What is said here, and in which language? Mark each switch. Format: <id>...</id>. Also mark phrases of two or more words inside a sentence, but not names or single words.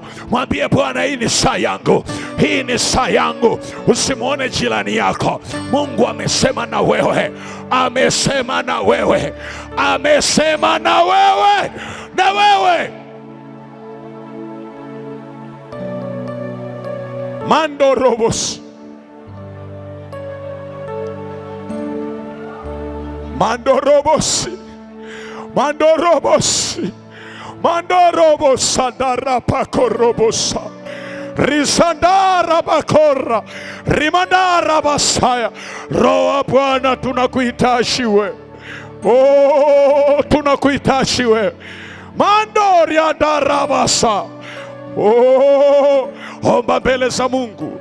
<sw>Mwambie Bwana, hii ni saa yangu, hii ni saa yangu. Usimuone jirani yako. Mungu amesema na wewe, amesema na wewe, amesema na wewe, na wewe. Mando robos. Mando robos. Mando robos. Mando robos. Sadara pako robosa. Risandara bakora. Rimandara basaya. Roho Bwana tunakuhitaji wewe. Oh, tunakuhitaji wewe. Mando ya darabasa. Oh, omba mbele za Mungu.</sw>